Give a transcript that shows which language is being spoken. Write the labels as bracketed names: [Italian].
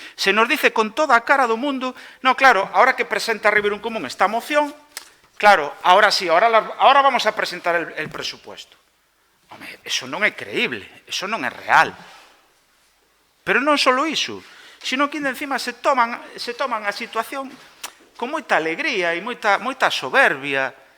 [Spanish] Se nos dice con toda a cara do mundo, no, claro, ahora que presenta Ribeiro en Común esta moción, claro, ahora sí, ahora vamos a presentar el presupuesto. [Galician] Home, eso non é creíble, eso non é real. Pero non só iso, sino que encima se toman a situación con moita alegría e moita soberbia.